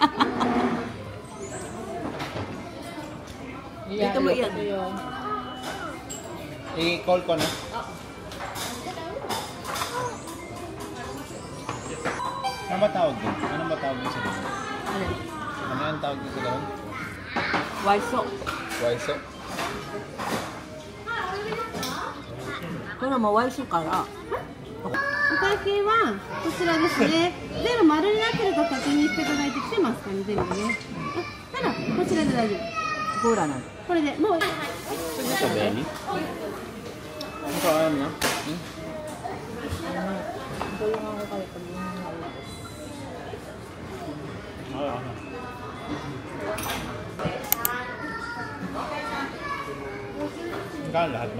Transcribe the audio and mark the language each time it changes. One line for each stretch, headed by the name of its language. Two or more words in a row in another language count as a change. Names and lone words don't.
Filipino: Dito mo yan. I-call ko na. Ano ba tawag din? Ano ba tawag din sa doon? Ano yung tawag din sa doon? Waiso. Waiso?
Japanese: これもワイスから。お会計はこちらですね。全部丸になってるか確認していただいてきてますかね、全部ね。あ、ただこちらで大丈夫。ゴーラなん。これでもう。
Filipino: Sa belly? Ano ka alam na? Magkano lahat ba?